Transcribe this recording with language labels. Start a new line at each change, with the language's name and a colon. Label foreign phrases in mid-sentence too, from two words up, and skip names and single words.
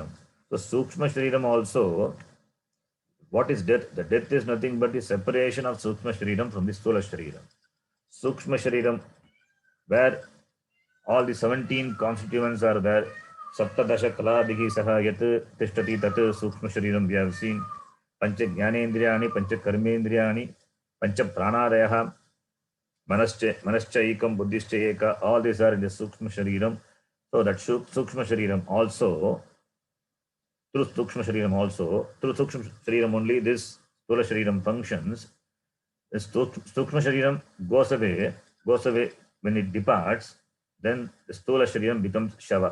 English: So
Sanskrit: Sukshma Shariram
English: also, what is death? The death is nothing but the separation of
Sanskrit: Sukshma Shariram
English: from the
Sanskrit: Stula Shariram. Sukshma Shariram,
English: where all the 17 constituents are there.
Sanskrit: Saptadasha Kalabhigi Saha Yat Tishtati Tat Sukshma Shariram
English: we have seen.
Sanskrit: Pancha Jnanendriyani, Pancha Karmendriyani, Pancha Pranadayaha, Manascha Ekam, Buddhischa Eka,
English: all these are in the
Sanskrit: Sukshma Shariram.
English: So that
Sanskrit: Sukshma Shariram
English: also, through
Sanskrit: Sukshma Shariram
English: only this
Sanskrit: Stula Shariram
English: functions. This
Sanskrit: Sukshma Shariram
English: goes away when it departs, then the
Sanskrit: Stula Shariram
English: becomes Shava.